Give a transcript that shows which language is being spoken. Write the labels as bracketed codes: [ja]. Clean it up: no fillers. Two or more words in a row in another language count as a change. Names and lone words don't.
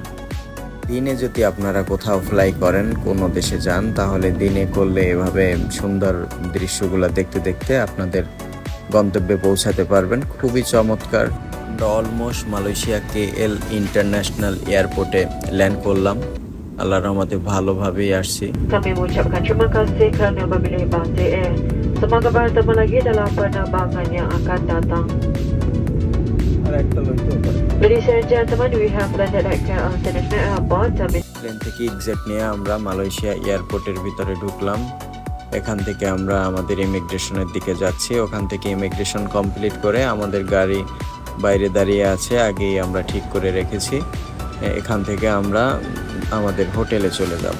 [bn] দিনে যদি আপনারা কোথাও ফ্লাই করেন, কোনো দেশে যান, তাহলে দিনে করলে এভাবে সুন্দর দৃশ্যগুলো দেখতে দেখতে আপনাদের গন্তব্যে পৌঁছাতে পারবেন। খুবই চমৎকার। আমরা অলমোস্ট মালয়েশিয়া KL [en] International Airport [bn] ল্যান্ড করলাম। আল্লাহর রহমতে ভালোভাবেই আসছি। [ms] Kami mengucapkan terima kasih kerana memilih Batik Air. Semoga bertemu lagi dalam penerbangan yang akan datang. [en] Ladies and gentlemen, we have landed at KL International Airport. [bn] প্লেন থেকে এক্সাক্ট নিয়ে আমরা মালয়েশিয়া এয়ারপোর্টের ভিতরে ঢুকলাম। এখান থেকে আমরা আমাদের ইমিগ্রেশনের দিকে যাচ্ছি। ওখান থেকে [en] immigration complete [bn] করে আমাদের গাড়ি বাইরে দাঁড়িয়ে আছে, আগেই আমরা ঠিক করে রেখেছি। এখান থেকে আমরা আমাদের হোটেলে চলে যাব।